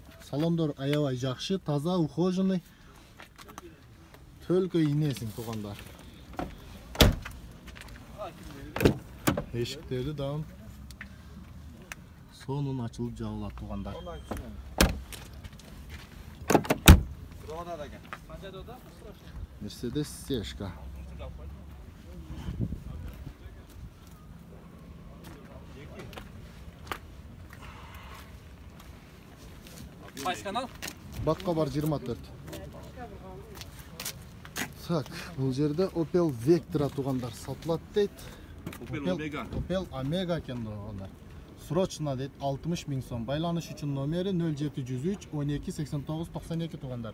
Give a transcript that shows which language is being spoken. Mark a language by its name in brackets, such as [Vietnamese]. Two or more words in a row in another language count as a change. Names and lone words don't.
[Kyrgyz] Салондор аябай жакшы, таза, ухоженный. Төлкө инесиң туугандар. Эшиктери да сонун ачылып жабылат туугандар. Mercedes CH. [Uzbek] Qaysi kanal? [Kyrgyz] Батка бар 24. Так, бул жерде Opel Vectra туугандар сатылат дейт. Opel Omega экен туугандар. Срочно дейт 60 миң сом. Байланыш үчүн номери 0703 12 89 92 туугандар.